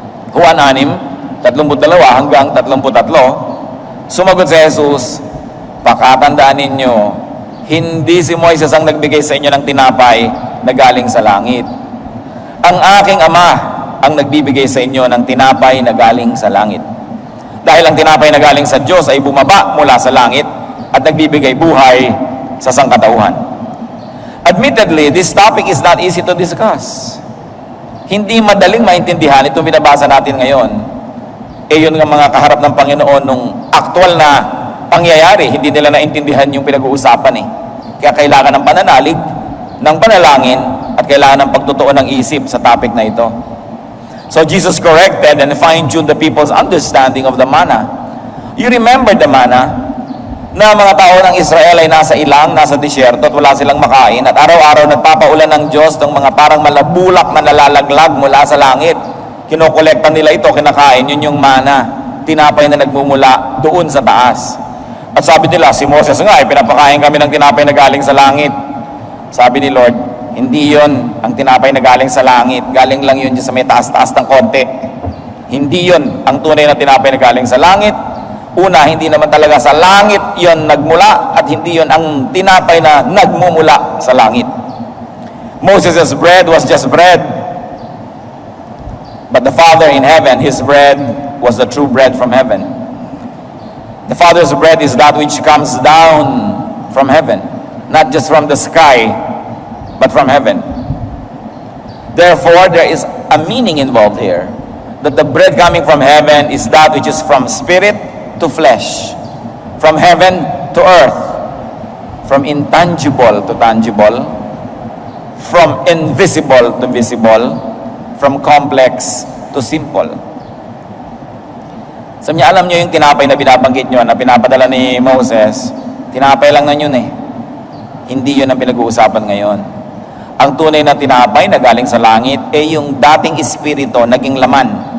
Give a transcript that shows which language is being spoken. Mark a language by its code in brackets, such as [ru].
[tl] Juan 6:32 hanggang 33, sumagot si Jesus, pakatandaan ninyo, hindi si Moises ang nagbigay sa inyo ng tinapay na galing sa langit. Ang aking Ama ang nagbibigay sa inyo ng tinapay na galing sa langit. Dahil ang tinapay na galing sa Diyos ay bumaba mula sa langit at nagbibigay buhay sa sangkatauhan. [en] Admittedly, this topic is not easy to discuss. [tl] Hindi madaling maintindihan itong binabasa natin ngayon. Yun nga mga kaharap ng Panginoon nung aktual na pangyayari, hindi nila naintindihan yung pinag-uusapan Kaya kailangan ng pananalig, ng panalangin, at kailangan ng pagtotoo ng isip sa topic na ito. [en] So Jesus corrected and fine-tuned the people's understanding of the manna. You remember the manna? [tl] Na mga tao ng Israel ay nasa ilang, nasa disyerto at wala silang makain at araw-araw nagpapaulan ng Diyos ng mga parang malabulak na nalalaglag mula sa langit. Kinokolekta nila ito, kinakain, yun yung mana, tinapay na nagmumula doon sa taas. At sabi nila, si Moses nga, pinapakain kami ng tinapay na galing sa langit. Sabi ni Lord, hindi yun ang tinapay na galing sa langit, galing lang yun sa may taas-taas ng konti. Hindi yun ang tunay na tinapay na galing sa langit. Una, hindi naman talaga sa langit yon nagmula at hindi yon ang tinapay na nagmumula sa langit. [en] Moses' bread was just bread. But the Father in heaven, His bread was the true bread from heaven. The Father's bread is that which comes down from heaven, not just from the sky, but from heaven. Therefore, there is a meaning involved here, that the bread coming from heaven is that which is from spirit to flesh, from heaven to earth, from intangible to tangible, from invisible to visible, from complex to simple. [tl] So niya, alam niyo yung tinapay na binabanggit niyo na pinapadala ni Moses, tinapay lang na yun Hindi yun ang pinag-uusapan ngayon. Ang tunay na tinapay na galing sa langit ay yung dating espiritu naging laman.